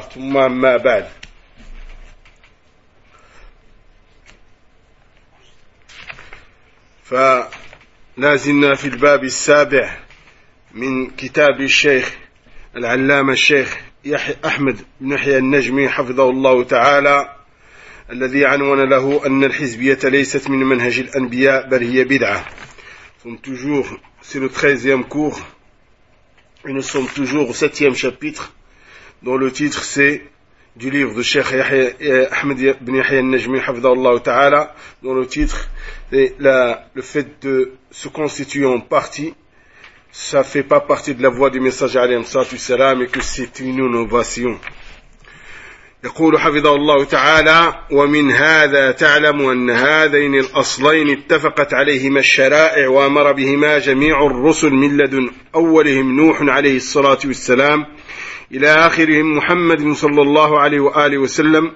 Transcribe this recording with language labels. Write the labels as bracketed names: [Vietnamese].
[Arabic] ثم أما بعد، فلازلنا في الباب السابع من كتاب الشيخ العلامة الشيخ أحمد بن يحيى النجمي حفظه الله تعالى، الذي عنون له أن الحزبية ليست من منهج الأنبياء بل هي بدعة. [French] sommes toujours sur le 13e cours et nous sommes toujours au 7e chapitre dont le titre c'est du livre de Cheikh Ahmed ibn Yahya al-Najmi hafidhahullah ta'ala, dont le titre est le fait de se constituer en parti, ça ne fait pas partie de la voie du messager alayhi salatu salam, et que c'est une innovation. [Arabic] يقول حفظه الله تعالى: ومن هذا تعلم أن هذين الأصلين اتفقت عليهما الشرائع وأمر بهما جميع الرسل من لدن أولهم نوح عليه الصلاة والسلام إلى آخرهم محمد صلى الله عليه وآله وسلم.